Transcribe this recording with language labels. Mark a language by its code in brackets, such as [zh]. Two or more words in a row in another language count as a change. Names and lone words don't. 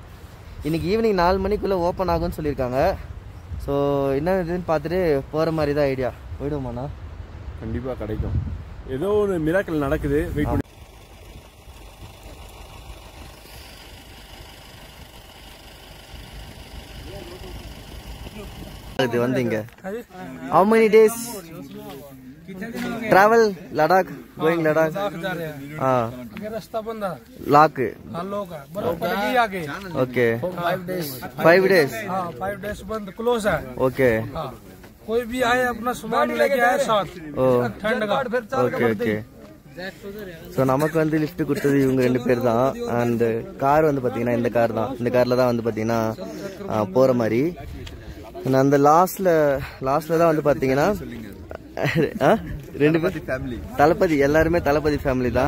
[ta] இன்றைக்கி ஈவினிங் 4 மணிக்குள்ளே ஓப்பன் ஆகும்னு சொல்லியிருக்காங்க. ஸோ என்ன இதுன்னு பார்த்துட்டு போகிற மாதிரி தான் ஐடியா. போயிடுவோமாண்ணா? கண்டிப்பாக கிடைக்கும். ஏதோ ஒரு மிராக்கிள் நடக்குது, வெயிட் பண்ணி. இது வந்து இங்கே [en] how many days travel Ladakh, going Ladakh? [hi] रास्ता बंद है, लाख लोग बर्फ पड़ेगी आगे. ओके [en] 5 days. 5 days. [hi] हाँ [en] 5 days [hi] बंद, क्लोज है. ओके हाँ, कोई भी आए अपना सामान लेके आए साथ. ठंड का. [ta] ஓகே ஓகே. ஸோ நமக்கு வந்து லிஃப்ட் கொடுத்தது இவங்க 2 பேர் தான். அண்ட் கார் வந்து பார்த்தீங்கன்னா இந்த கார் தான். இந்த காரில் தான் வந்து பார்த்தீங்கன்னா போகிற மாதிரி. அந்த லாஸ்ட்ல தான் வந்து பார்த்தீங்கன்னா 2 பேர் தளபதி, எல்லாருமே தளபதி ஃபேமிலி தான்.